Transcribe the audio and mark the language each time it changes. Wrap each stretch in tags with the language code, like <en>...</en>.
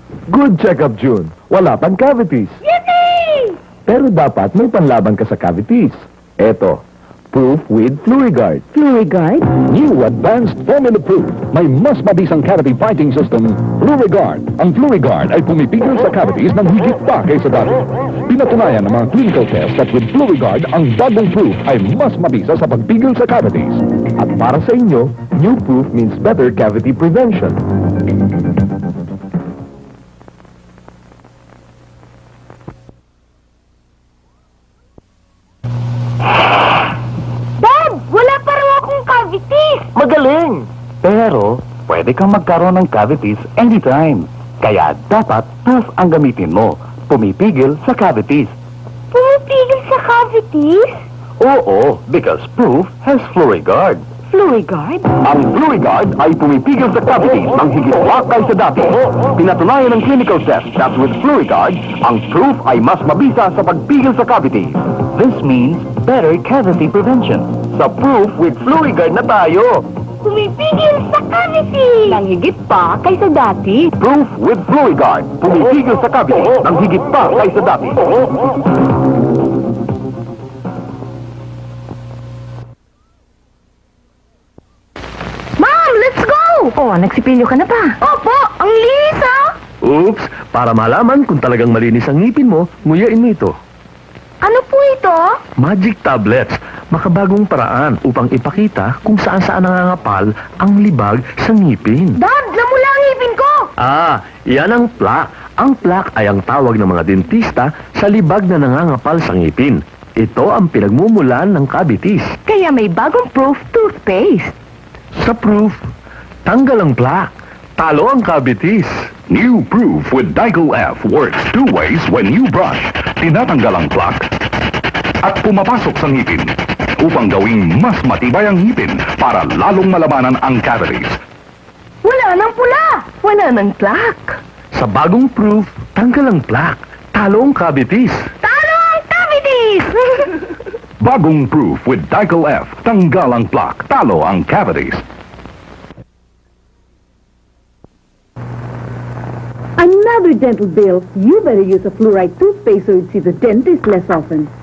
<en>Good check-up, June.</en> <tl>Wala pang cavities. Yippee! Pero dapat may panlaban ka sa cavities. Eto, Proof with Fluorigard. Fluorigard?</tl> <en>New Advanced Formula Proof.</en> <tl>May mas mabisang cavity fighting system, Fluorigard. Ang Fluorigard ay pumipigil sa cavities ng higit pa kaysa dati. Pinatunayan ng mga clinical tests</tl> <en>that with Fluorigard,</en> <tl>ang bagong Proof ay mas mabisa sa pagpigil sa cavities. At para sa inyo,</tl> <en>new Proof means better cavity prevention.</en> <tl>Dad, wala pa rin akong cavities. Magaling! Pero, pwede kang magkaroon ng cavities anytime. Kaya dapat Proof ang gamitin mo. Pumipigil sa cavities. Pumipigil sa cavities? Oo,</tl> <en>because Proof has Fluorigard. Fluorigard?</en> <tl>Ang Fluorigard ay pumipigil sa cavities ng higit pa kaysa dati. Pinatunayan ng clinical test</tl> <en>that with Fluorigard,</en> <tl>ang Proof ay mas mabisa sa pagpigil sa cavities.</tl> <en>This means better cavity prevention.</en> <tl>Sa Proof with Fluorigard na tayo. Pumipigil sa cavities! Nang higit pa kaysa dati. Proof with Fluorigard. Pumipigil sa cavities ng higit pa kaysa dati.</tl> <en>Mom, let's go!</en> <tl>Oh, nagsipilyo ka na pa. Opo, ang linis ah! Oops, para malaman kung talagang malinis ang ngipin mo, nguyain mo ito. Ano po ito? Magic Tablets, makabagong paraan upang ipakita kung saan-saan nangangapal ang libag sa ngipin. Dad, namula ang ngipin ko! Ah, yan ang plaque. Ang plaque ay ang tawag ng mga dentista sa libag na nangangapal sa ngipin. Ito ang pinagmumulan ng cavities. Kaya may bagong Proof toothpaste. Sa Proof, tanggal ang plaque. Talo ang cavities.</tl> <en>New Proof with Digo F works two ways when you brush.</en> <tl>Tinatanggal ang plaque at pumapasok sa ngipin upang gawing mas matibay ang ngipin para lalong malabanan ang cavities. Wala nang pula! Wala ng plaque. Sa bagong Proof, tanggal ang plaque. Talo ang cavities. Talo ang cavities! Bagong Proof with Digo F. Tanggal ang plaque. Talo ang cavities.</tl> <en>Another dental bill. You better use a fluoride toothpaste so you'd see the dentist less often.</en>